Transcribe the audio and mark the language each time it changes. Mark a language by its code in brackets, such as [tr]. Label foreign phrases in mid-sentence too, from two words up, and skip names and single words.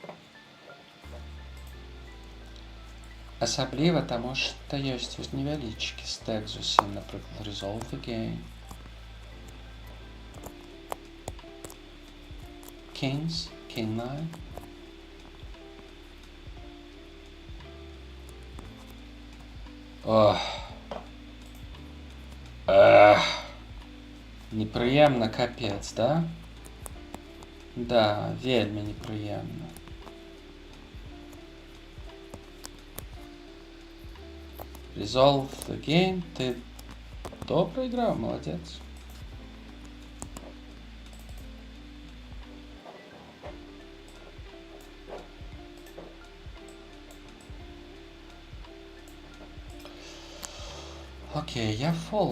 [be] Асабліва, таму што ёсць вось невялічкі стэк зусім, напрыклад, [en] resolve again. Kings, King 9. [be] Непрыемна, капец, да? Да, вельмі непрыемна. [en] Resolve again. [ru] Ты добро играл, молодец. Окей, я фолд.